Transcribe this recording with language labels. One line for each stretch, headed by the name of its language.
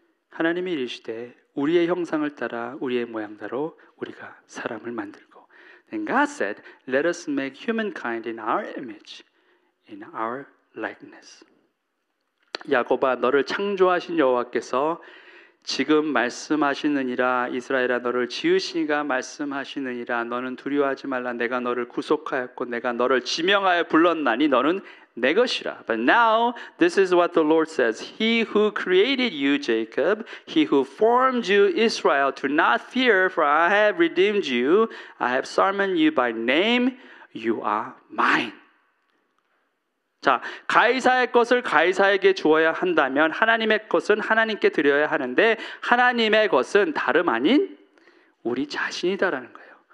Korean: 하나님이 이르시되 우리의 형상을 따라 우리의 모양대로 우리가 사람을 만들고.
English: Then God said, let us make humankind in our image, in our likeness.
Korean: 야곱아, 너를 창조하신 여호와께서 지금 말씀하시느니라. 이스라엘아, 너를 지으시니가 말씀하시느니라. 너는 두려워하지 말라. 내가 너를 구속하였고 내가 너를 지명하여 불렀나니 너는 내 것이라.
English: But now this is what the Lord says. He who created you, Jacob, he who formed you, Israel, do not fear, for I have redeemed you. I have summoned you by name. You are mine.
Korean: 자, 가이사의 것을 가이사에게 주어야 한다면 하나님의 것은 하나님께 드려야 하는데 하나님의 것은 다름 아닌 우리 자신이다라는 거예요.